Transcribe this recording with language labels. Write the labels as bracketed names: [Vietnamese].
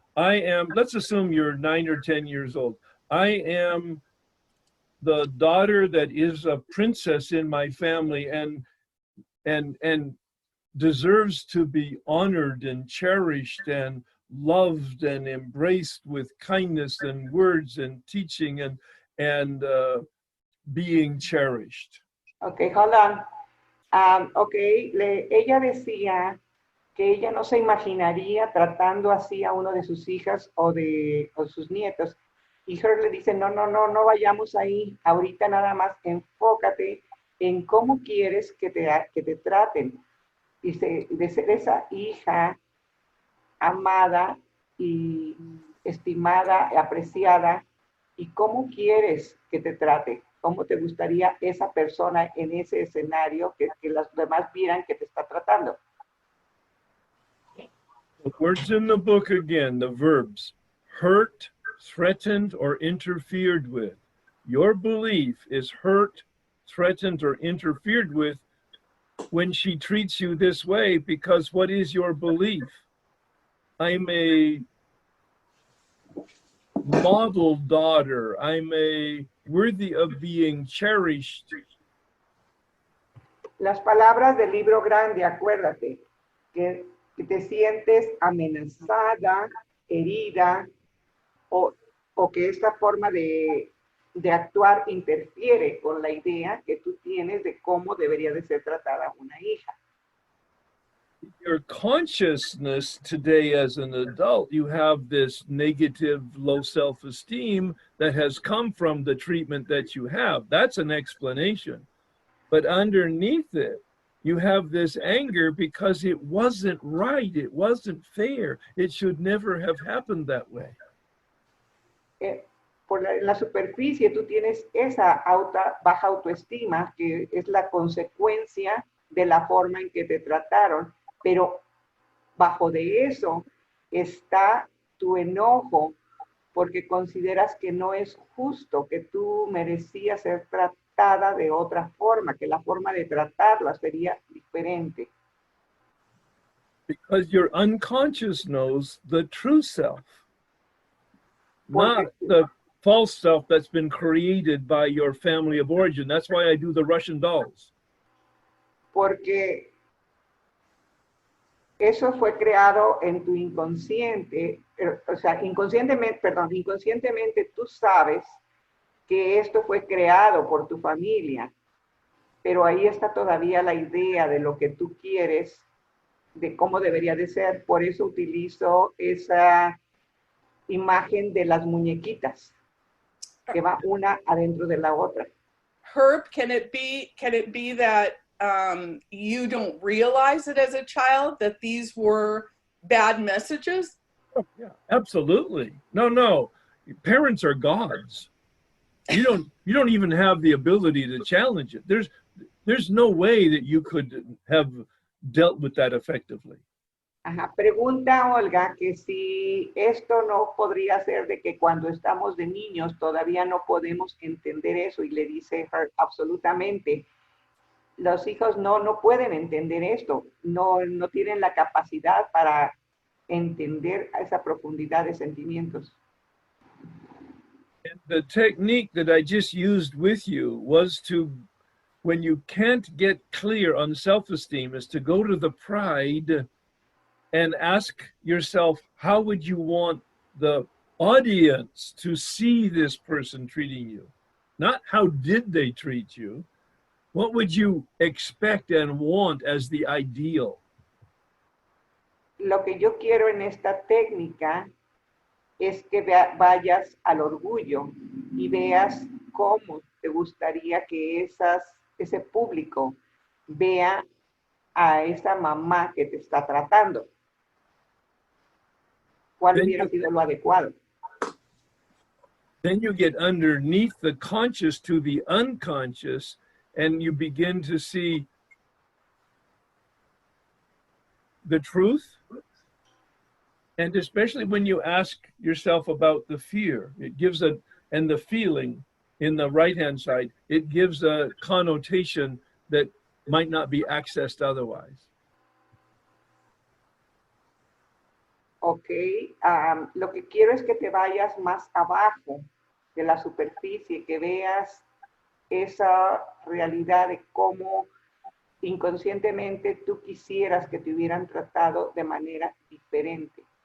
[English] I am, let's assume you're 9 or 10 years old. I am the daughter that is a princess in my family and deserves to be honored and cherished and loved and embraced with kindness and words and teaching and being cherished. Okay, hold on. [Spanish] Ella decía que ella no se imaginaría tratando así a uno de sus hijas o sus nietos. Y Her le dice, no vayamos ahí. Ahorita nada más enfócate en cómo quieres que te traten. Dice, de ser esa hija amada y estimada, apreciada, y cómo quieres que te trate. ¿Cómo te gustaría esa persona en ese escenario que los demás vieran que te está tratando? [English] The words in the book again, the verbs, hurt, threatened, or interfered with. Your belief is hurt, threatened, or interfered with when she treats you this way, because what is your belief? I'm a model daughter. I'm worthy of being cherished. [Spanish] Las palabras del libro grande, acuérdate, que te sientes amenazada, herida, o que esta forma de actuar interfiere con la idea que tú tienes de cómo debería de ser tratada una hija. [English] Your consciousness today as an adult, you have this negative, low self-esteem that has come from the treatment that you have. That's an explanation. But underneath it, you have this anger because it wasn't right. It wasn't fair. It should never have happened that way. [Spanish] En la superficie tú tienes esa baja autoestima que es la consecuencia de la forma en que te trataron, pero bajo de eso está tu enojo porque consideras que no es justo, que tú merecías ser tratada de otra forma, que la forma de tratarla sería diferente. [English] Because your unconscious knows the true self, not the false self that's been created by your family of origin. That's why I do the Russian dolls. [Spanish] Porque eso fue creado en tu inconsciente, o sea, inconscientemente tú sabes que esto fue creado por tu familia, pero ahí está todavía la idea de lo que tú quieres, de cómo debería de ser. Por eso utilizo esa imagen de las muñequitas, que va una adentro de la otra. [English] Herb, can it be that you don't realize it as a child, that these were bad messages? Oh, yeah, absolutely. No. Parents are gods. You don't even have the ability to challenge it. There's no way that you could have dealt with that effectively. [Spanish] Ajá, pregunta Olga que si esto no podría ser de que cuando estamos de niños todavía no podemos entender eso, y le dice Herb, absolutamente. Los hijos no pueden entender esto, no tienen la capacidad para entender esa profundidad de sentimientos. [English] And the technique that I just used with you was to, when you can't get clear on self-esteem, is to go to the pride and ask yourself, how would you want the audience to see this person treating you? Not how did they treat you? What would you expect and want as the ideal? [Spanish] lo que yo quiero en esta técnica es que vayas al orgullo y veas cómo te gustaría que ese público vea a esa mamá que te está tratando. ¿Cuál hubiera sido lo adecuado? [English] Then you get underneath the conscious to the unconscious, and you begin to see the truth. And especially when you ask yourself about the fear, it gives and the feeling in the right-hand side, it gives a connotation that might not be accessed otherwise. [Spanish] Ok, lo que quiero es que te vayas más abajo de la superficie, que veas esa realidad de cómo inconscientemente tú quisieras que te hubieran tratado de manera diferente.